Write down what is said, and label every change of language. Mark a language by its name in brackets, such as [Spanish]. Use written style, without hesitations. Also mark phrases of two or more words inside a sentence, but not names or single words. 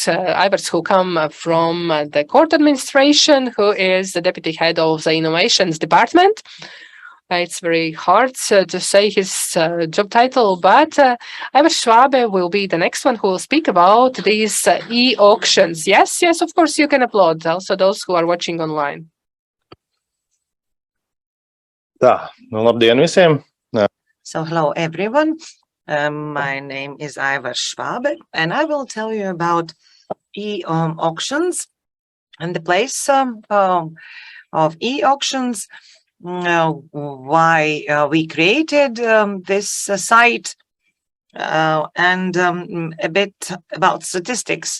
[English] Ivars, who come from the court administration, who is the deputy head of the innovations department. It's very hard to say his job title, but Ivars Schwabe will be the next one who will speak about these e-auctions. Yes, of course, you can applaud also those who are watching online. [Latvian] Tā, labdien visiem! [English] So hello everyone. My name is Ivars Schwabe, and I will tell you about e-auctions and the place of e-auctions, why we created this site, and a bit about statistics.